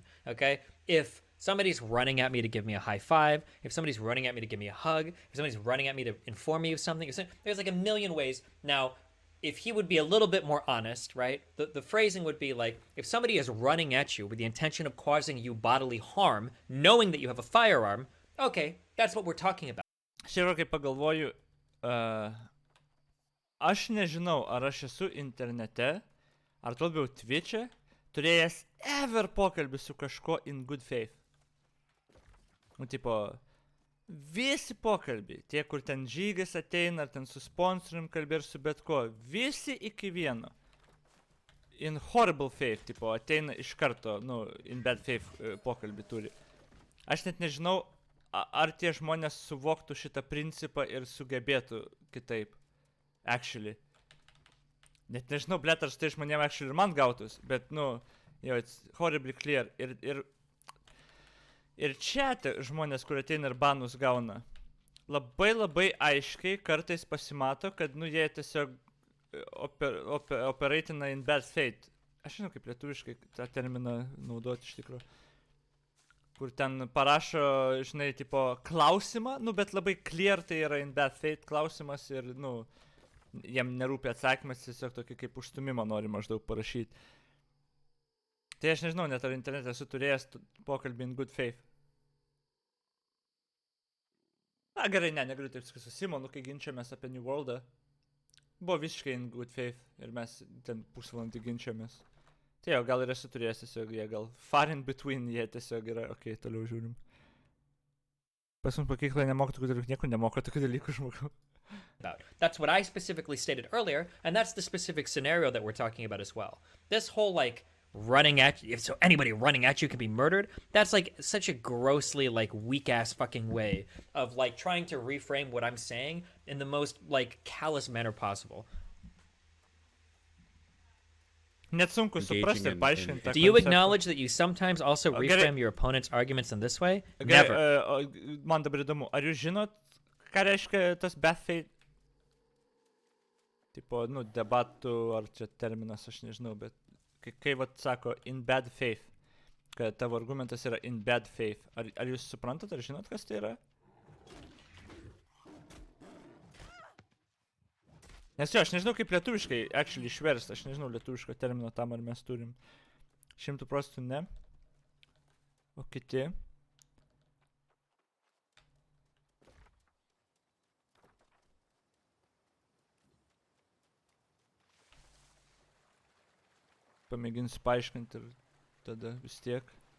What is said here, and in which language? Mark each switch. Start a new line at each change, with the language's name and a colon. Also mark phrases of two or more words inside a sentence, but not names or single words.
English: Okay, if somebody's running at me to give me a high five, if somebody's running at me to give me a hug, if somebody's running at me to inform me of something, there's like a million ways. Now, if he would be a little bit more honest, right? The phrasing would be like, if somebody is running at you with the intention of causing you bodily harm, knowing that you have a firearm, okay, that's what we're talking about.
Lithuanian: Širokai pagalvoju, aš nežinau, ar aš esu internete, ar to labiau Twitch'e, turėjęs ever pokalbį su kažko
English: in good faith.
Lithuanian: Nu, tipo, visi pokalbiai, tie, kur ten žygis ateina, ar ten su sponsorium kalbė ir su bet ko, visi iki vieno.
English: In horrible faith,
Lithuanian: tipo, ateina iš karto, nu,
English: in bad faith
Lithuanian: pokalbį turi. Aš net nežinau, ar tie žmonės suvoktų šitą principą ir sugebėtų kitaip. Actually. Net nežinau, blėt, ar štai žmonėm actually ir man gautus, bet, nu, jo,
English: it's horribly clear.
Lithuanian: Ir čia žmonės, kur ateina ir banus gauna, labai aiškiai kartais pasimato, kad, nu, jie tiesiog operatina
English: in bad faith.
Lithuanian: Aš žinau, kaip lietuviškai tą terminą naudoti iš tikrųjų. Kur ten parašo, žinai, tipo, klausimą, nu, bet labai clear tai yra
English: in bad faith
Lithuanian: klausimas ir, nu, jiem nerūpi atsakymas, tiesiog tokį kaip užstumimą nori maždaug parašyti. Tai aš nežinau, net ar internete esu turėjęs pokalbį
English: in good faith.
Lithuanian: Na, gerai, negaliu taip sakyti su Simonu, kai ginčiamės apie New World'ą. Buvo visiškai
English: in good faith
Lithuanian: ir mes ten pusvalandį ginčiamės. Tai jo, gal ir esu turėjęs tiesiog, jie gal
English: far in between,
Lithuanian: jie tiesiog yra, toliau žiūrim. Pas mums mokykloje nemoko tokių dalykų, niekur nemoko tokių dalykų žmogau.
English: That's what I specifically stated earlier, and that's the specific scenario that we're talking about as well. This whole, like, running at you, so anybody running at you can be murdered, that's, like, such a grossly, like, weak-ass fucking way of, like, trying to reframe what I'm saying in the most, like, callous manner possible.
Lithuanian: Net sunku suprasti ir paaiškinti.
English: Do you acknowledge that you sometimes also reframe your opponent's arguments in this way? Never.
Lithuanian: Man dabar įdomu, ar jūs žinot, ką reiškia tas
English: bad faith?
Lithuanian: Tipo, debatų, ar čia terminas, aš nežinau, bet kai vat sako
English: in bad faith,
Lithuanian: kad tavo argumentas yra
English: in bad faith,
Lithuanian: ar jūs suprantat, ar žinot, kas tai yra? Nes jo, aš nežinau kaip lietuviškai actually išverst, aš nežinau lietuviško termino tam, ar mes turim 100% ne. O kiti. Pamėginsiu paaiškinti ir tada vis tiek.